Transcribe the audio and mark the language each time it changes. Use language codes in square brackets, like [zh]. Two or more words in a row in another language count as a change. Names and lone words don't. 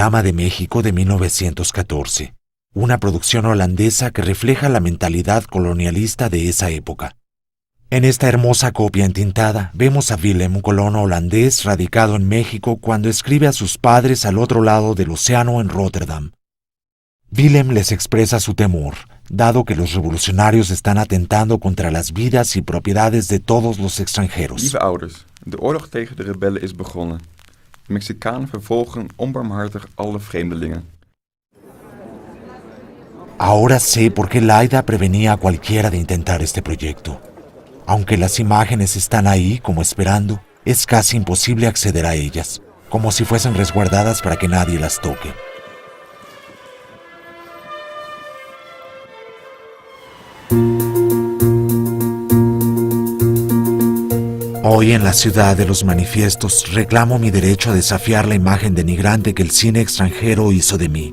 [es] de México de 1914, una producción holandesa que refleja la mentalidad colonialista de esa época. En esta hermosa copia entintada vemos a Willem, un colono holandés radicado en México cuando escribe a sus padres al otro lado del océano en Rotterdam. Willem les expresa su temor, dado que los revolucionarios están atentando contra las vidas y propiedades de todos los extranjeros. [nl] Lieve ouders, de oorlog tegen de rebellen is begonnen. De Mexicanen vervolgen onbarmhartig alle vreemdelingen. [es] Ahora sé por qué Laida prevenía a cualquiera de intentar este proyecto. Aunque las imágenes están ahí como esperando, es casi imposible acceder a ellas, como si fuesen resguardadas para que nadie las toque. Hoy en la ciudad de los manifiestos reclamo mi derecho a desafiar la imagen denigrante que el cine extranjero hizo de mí.